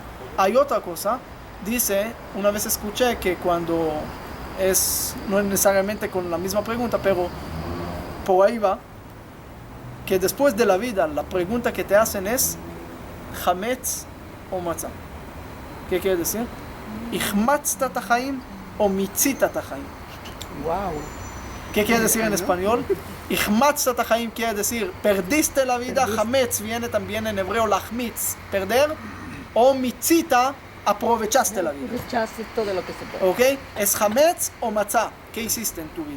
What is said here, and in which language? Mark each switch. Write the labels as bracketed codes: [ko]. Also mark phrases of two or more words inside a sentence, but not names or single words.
[es] Hay otra cosa, dice, una vez escuché que cuando no es necesariamente con la misma pregunta, pero por ahí va, que después de la vida, la pregunta que te hacen es, [he] חמץ או מצה. [es] ¿Qué quiere decir? [he] החמצת את החיים או מיצית את החיים. [es] Wow. ¿Qué quiere decir en español? [he] החמצת את החיים [es] quiere decir perdiste la vida. Chametz viene también en hebreo lachmitz, perder. O mitzita, aprovechaste la vida. Rechaces todo lo que se puede. ¿Ok? Es [he] חמץ או מצה. [es] ¿Qué hiciste en tu vida?